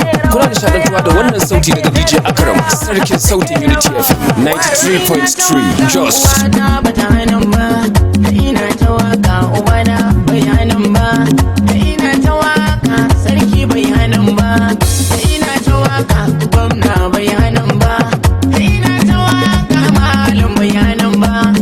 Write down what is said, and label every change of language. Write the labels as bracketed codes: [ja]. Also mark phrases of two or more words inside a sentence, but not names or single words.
[ha] Kuna nishadantuwa da wannan sauti daga D J Akram, sarkin sautin Unity F M, [en] ninety-three point three, [ha] Jos. Uwata bata hana ba, ina ta waka, ubana bai hana ba, ina ta waka, sarki bai hana ba, ina ta waka, gwamna bai hana ba, ina ta waka, malam bai hana ba.